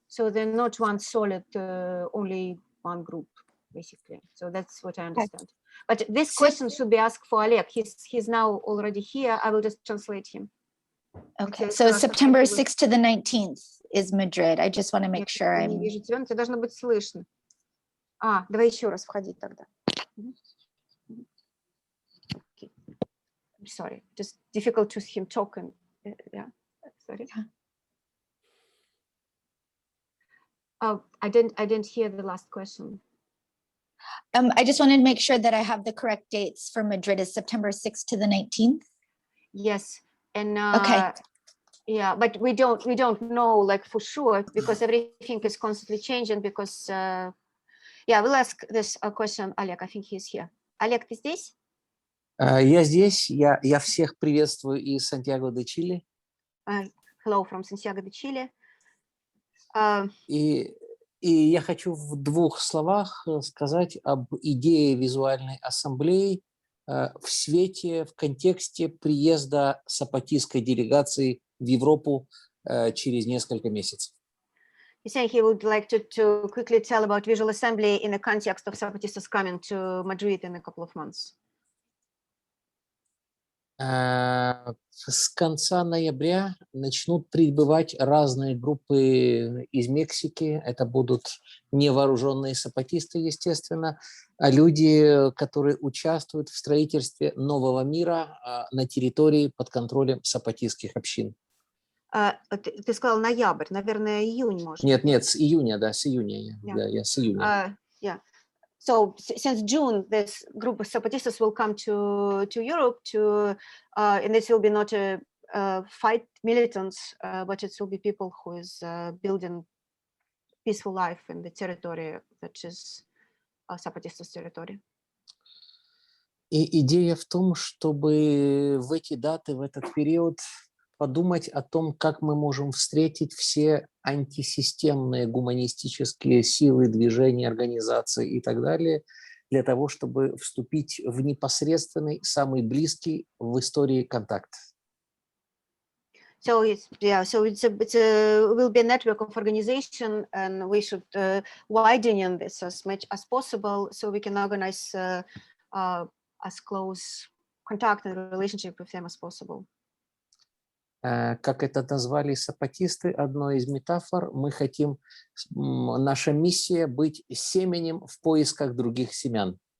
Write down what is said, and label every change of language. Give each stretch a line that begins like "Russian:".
English: So they're not one solid, only one group, basically. So that's what I understand. But this question should be asked for Oleg. He's now already here. I will just translate him. Okay, so September 6th to the 19th is Madrid. I just want to make sure I'm...
Russian: Тебя должно быть слышно. Давай еще раз входить тогда.
English: Okay. I'm sorry, just difficult to hear him talking. Yeah, sorry. I didn't hear the last question. I just wanted to make sure that I have the correct dates for Madrid is September 6th to the 19th. Yes, and Okay. yeah, but we don't know like for sure because everything is constantly changing because yeah, we'll ask this question Oleg. I think he's here.
Russian: Oleg, ты здесь? Я здесь, я всех приветствую из Сантьяго де Чили.
English: Hello from Santiago de Chile.
Russian: И я хочу в двух словах сказать об идее визуальной ассамблеи в свете, в контексте приезда сапатистской делегации в Европу через несколько месяцев.
English: He said he would like to quickly tell about Visual Assembly in the context of Zapatistas coming to Madrid in a couple of months.
Russian: С конца ноября начнут прибывать разные группы из Мексики. Это будут невооруженные сапатисты, естественно, а люди, которые участвуют в строительстве нового мира на территории под контролем сапатистских общин. Ты сказал ноябрь, наверное, июнь, может? Нет, с июня, да, с июня. Я с июня.
English: Yeah. So since June, this group of Zapatistas will come to Europe and this will be not a fight militants, but it will be people who is building peaceful life in the territory that is Zapatistas territory.
Russian: И идея в том, чтобы в эти даты, в этот период подумать о том, как мы можем встретить все антисистемные гуманистические силы, движения, организации и так далее, для того, чтобы вступить в непосредственный, самый близкий в истории контакт.
English: So it will be a network of organization, and we should widen this as much as possible, so we can organize as close contact and relationship with them as possible.
Russian: Как это назвали сапатисты, одной из метафор, мы хотим, наша миссия быть семенем в поисках других семян.